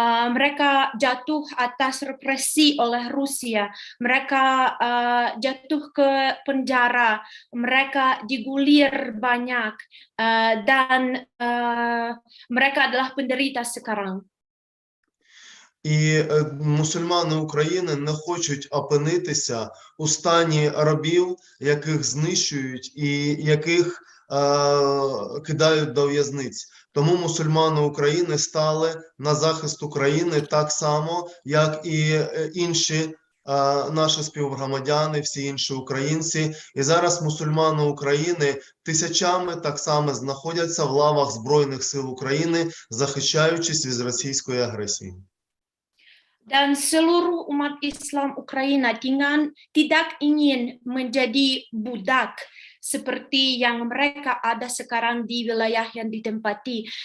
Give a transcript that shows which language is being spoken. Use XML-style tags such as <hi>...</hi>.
<id>Mereka jatuh atas represi oleh Rusia. Mereka jatuh ke penjara. Mereka digulir banyak. Dan mereka adalah penderita sekarang.</id> <uk>І мусульмани України не хочуть опинитися у стані рабів, яких знищують і яких кидають до в'язниць. Тому мусульмани України стали на захист України так само, як і інші наші співгромадяни, всі інші українці. І зараз мусульмани України тисячами так само знаходяться в лавах Збройних сил України, захищаючись від російської агресії.</uk> <id>Dan seluruh umat Islam Ukraina tidak ingin menjadi budak seperti yang mereka ada sekarang di wilayah yang ditempati.</id>